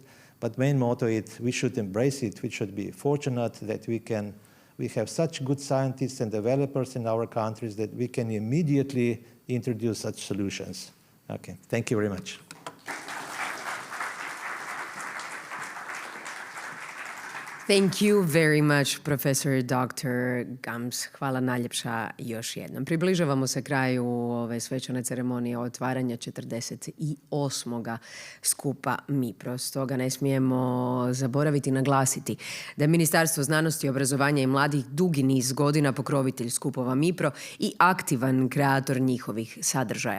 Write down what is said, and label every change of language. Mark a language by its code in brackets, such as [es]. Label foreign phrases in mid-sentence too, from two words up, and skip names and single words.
[en] But main motto is we should embrace it. We should be fortunate that we have such good scientists and developers in our countries that we can immediately introduce such solutions. Okay, thank you very much. Thank you very much, Professor Dr. Gams. [hr] Hvala najljepša još jednom. Približavamo se kraju ove svečane ceremonije otvaranja 48. skupa Mipro. Stoga ne smijemo zaboraviti naglasiti da je Ministarstvo znanosti, obrazovanja i mladih dugi niz godina pokrovitelj skupova Mipro i aktivan kreator njihovih sadržaja.